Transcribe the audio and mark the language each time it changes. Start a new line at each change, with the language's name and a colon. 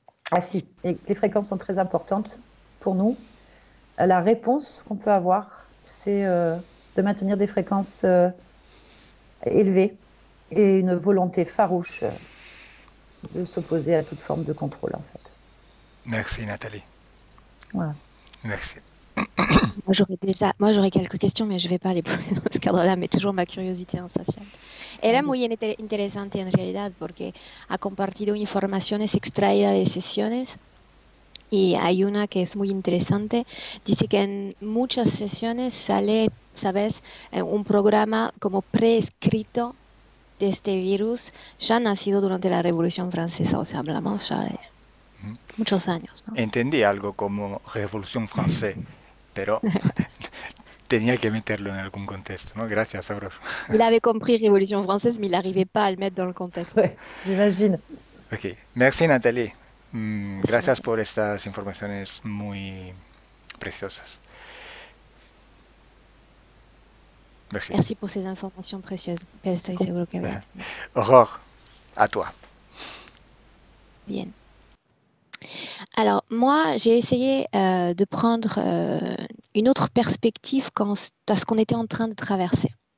French: Ah si, et les fréquences sont très importantes pour nous. La réponse qu'on peut avoir, c'est de maintenir des fréquences élevées et une volonté farouche de s'opposer à toute forme de contrôle, en fait. Merci Nathalie. Voilà. Merci. Moi j'aurais quelques questions, mais je ne vais pas les poser dans ce cadre-là, mais toujours ma curiosité insatiable.
Spanish: Era muy interesante en realidad porque ha compartido informaciones extraídas de sesiones y hay una que es muy interesante. Dice que en muchas sesiones sale, ¿sabes? Un programa como preescrito de este virus ya nacido durante la Revolución Francesa, o sea, hablamos ya de muchos años, ¿no? Entendí algo como Revolución Francesa, pero tenía que meterlo en algún contexto, ¿no? Gracias, Aurore.
French: Il avait compris Révolution française, mais il n'arrivait pas à le mettre dans le contexte. Ouais, j'imagine. Ok, merci Nathalie.
Spanish: Gracias por estas informaciones muy preciosas.
French: Merci. Merci pour ces informations précieuses.
Spanish: Estoy seguro que va.
French: Aurore, à toi. Bien. Alors, moi, j'ai essayé de prendre une autre perspective quant à ce qu'on était en train de traverser.